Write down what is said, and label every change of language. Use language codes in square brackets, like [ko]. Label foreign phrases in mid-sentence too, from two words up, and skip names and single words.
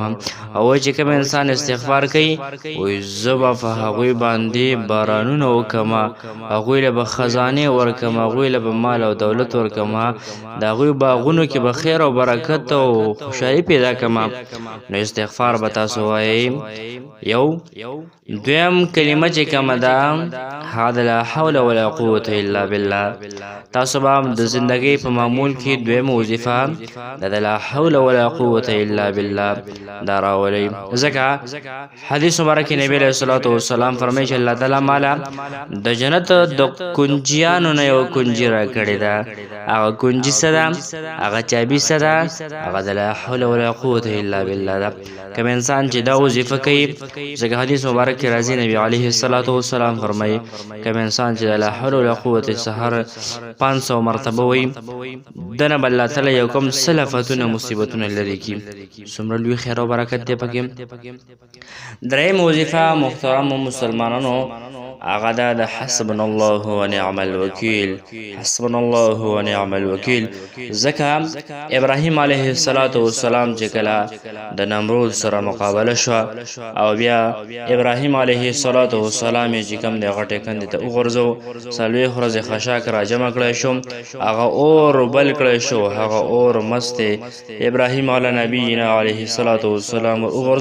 [ps] او وایي چې کوم انسان استغفار کوي، وایي زه به په هغوی باندې بارانونه وکړم، هغوی له به خزانې ورکړم، هغوی له به مال او دولت ورکړم، د هغوی باغونو کې به خیر او برکت او خوشحالي پیدا کړم. نو استغفار به تاسو وایئ. دویم کلمه چې کومه ده، هغه د [ar] لا حول ولا قوة الا بالله. [ps] تاسو به د زندګۍ په معمول کې دویمه وظیفه د [ar] لا حول ولا قوة الا بالله [ps] دا راولئ، ځکه حدیث مبارک کې نبی [ar] علیه الصلاة والسلام [ps] فرمایي چې الله تعالی ماله د جنت د کنجیانو نه یو کنجي راکړې ده. هغه کنجي څه ده؟ هغه چابي څه ده؟ هغه د [ar] لا حول ولا قوة الا بالله [ps] ده. کوم انسان چې دا وظیفه کوي، ځکه حدیث مبارک کې راځي نبی [ar] علیه الصلاة والسلام [ps] فرمایي کوم انسان چې د [ar] لا حول ولا قوة [ps] سهار 500 مرتبه وایي، دنه به الله تعالی یو کوم څه آفتونه مصیبتونه لرې کړي. څومره لوی خیر او برکت دی پکې. درېیمه وظیفه محترمو مسلمانانو، هغه ده د [ar] حسبنا الله ونعم الوکیل. حسبنا الله ونعم الوکیل، [ps] ځکه ابراهیم [ar] علیه السلام [ps] چې کله د نمرود سره مقابله شوه او بیا ابراهیم علیه السلام یې چې کوم دی غټې کندې ته وغورځو، 40 ورځې خشاک را جمع کړی شو، هغه اور بل کړی شو، هغه اور مست ابراهیم [ar] علی نبینا علیه السلام [ps] وغورځولو.